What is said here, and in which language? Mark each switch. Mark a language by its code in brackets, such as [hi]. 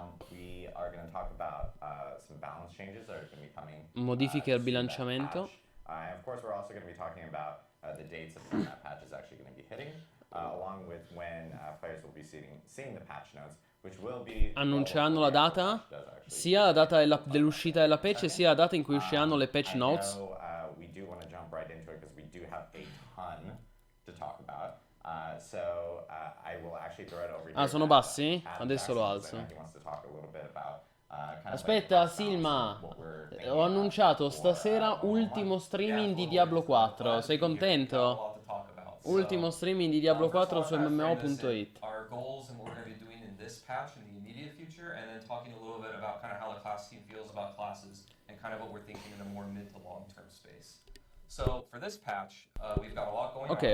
[en] We are going to talk about some balance changes that are going to be coming. [it] Modifiche al [en] to that [it] bilanciamento. [en] patch. And of course, we're also going to be talking about the dates of when that patch is actually going to be hitting, along with when players will be seeing the patch notes, which will be [it] Annunceranno la data, sia la data dell'uscita della patch, sia la data in cui usciranno le patch notes. [en] We do want to jump right into it because we do have a ton to talk about. I will actually throw it over here. [it] Sono bassi? Adesso lo alzo. [en] He wants to talk a little bit about [it] Aspetta, Silma, ho annunciato stasera ultimo streaming di Diablo 4. Sei contento? Ultimo streaming di Diablo 4 su MMO.it. [en] Our goals and what we're going to be doing in this patch in the immediate future, and then talking a little bit about kind of how the class team feels about classes and kind of what we're thinking in a more mid to long term space. So for this patch, we've got a lot going on.